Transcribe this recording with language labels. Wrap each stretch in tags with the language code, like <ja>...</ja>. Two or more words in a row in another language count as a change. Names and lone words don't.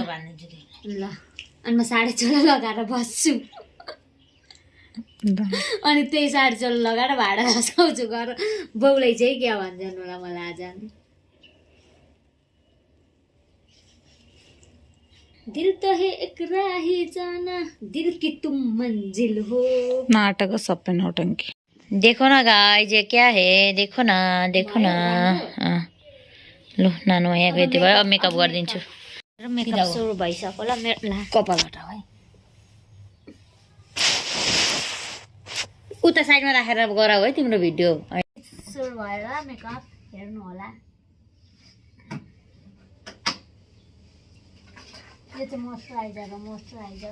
<ne>ल अनि म साडी चोलो लगाएर बस्छु अनि त्यही साडी चोलो लगाएर भाडा हँसाउँछु घर बाउलाई चाहिँ क्या भन्छन् होला मलाई आज</ne> <hi>दिल त है एक राही जाना दिल की तुम मंजिल हो</hi> <ne>नाटक सबै नौटंकी</ne> <hi>देखो ना गाइस ये क्या है देखो ना</hi> <ne>लु नानु यहाँको यति भयो अब मेकअप गरिदिन्छु मेकअप सुरु भइसक्यो ल मेरो ला कपाल हटाऊ है उता साइडमा राखेर गराऊ है तिम्रो भिडियो सुरु भएर मेकअप हेर्नु होला यो चाहिँ मोइस्चराइजर हो मोइस्चराइजर</ne>